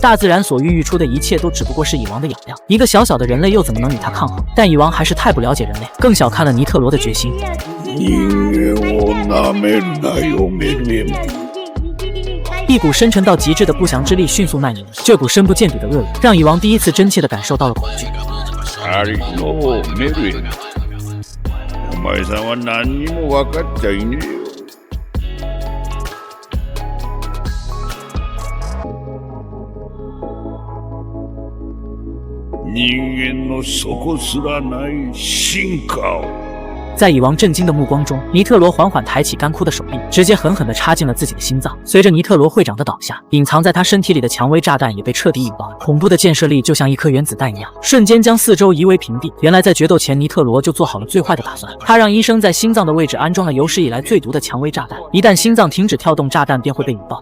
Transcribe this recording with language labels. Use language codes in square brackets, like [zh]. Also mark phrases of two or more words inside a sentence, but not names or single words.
[zh] 大自然所孕育出的一切都只不过是蚁王的养料，一个小小的人类又怎么能与他抗衡？但蚁王还是太不了解人类，更小看了尼特罗的决心。一股深沉到极致的不祥之力迅速蔓延，这股深不见底的恶意让蚁王第一次真切地感受到了恐惧。 [ja] お前さんは何にも分かっちゃいねえよ。人間の底すらない進化を。 [zh] 在蚁王震惊的目光中，尼特罗缓缓抬起干枯的手臂，直接狠狠地插进了自己的心脏。随着尼特罗会长的倒下，隐藏在他身体里的蔷薇炸弹也被彻底引爆。恐怖的建设力就像一颗原子弹一样，瞬间将四周夷为平地。原来在决斗前，尼特罗就做好了最坏的打算。他让医生在心脏的位置安装了有史以来最毒的蔷薇炸弹，一旦心脏停止跳动，炸弹便会被引爆。